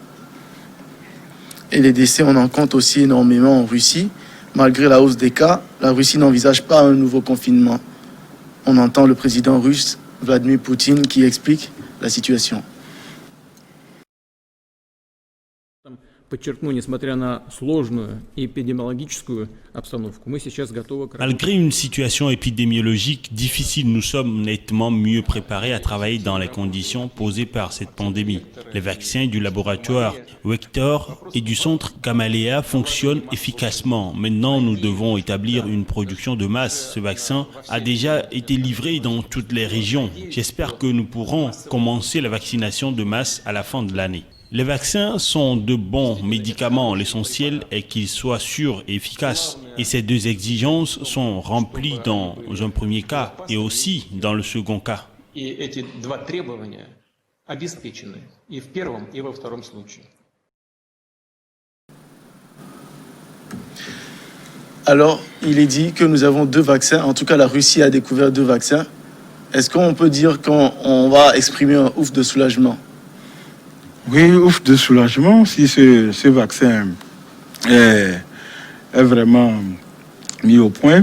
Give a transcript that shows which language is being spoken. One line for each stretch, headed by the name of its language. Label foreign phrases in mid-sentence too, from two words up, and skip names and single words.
French: Et les décès, on en compte aussi énormément en Russie. Malgré la hausse des cas, la Russie n'envisage pas un nouveau confinement. On entend le président russe, Vladimir Poutine, qui explique la situation.
Russian: Подчеркну, несмотря на сложную эпидемиологическую обстановку, мы сейчас готовы к работе.
French: Malgré une situation épidémiologique difficile, nous sommes nettement mieux préparés à travailler dans les conditions posées par cette pandémie. Les vaccins du laboratoire Vector et du centre Gamaleya fonctionnent efficacement. Maintenant, nous devons établir une production de masse. Ce vaccin a déjà été livré dans toutes les régions. J'espère que nous pourrons commencer la vaccination de masse à la fin de l'année. Les vaccins sont de bons médicaments. L'essentiel est qu'ils soient sûrs et efficaces. Et ces deux exigences sont remplies dans un premier cas et aussi dans le second cas.
Russian: И эти два требования обеспечены и в первом, и во втором случае.
French: Alors, il est dit que nous avons 2 vaccins. En tout cas, la Russie a découvert 2 vaccins. Est-ce qu'on peut dire qu'on va exprimer un ouf de soulagement? Oui, ouf de soulagement si ce vaccin est vraiment mis au point.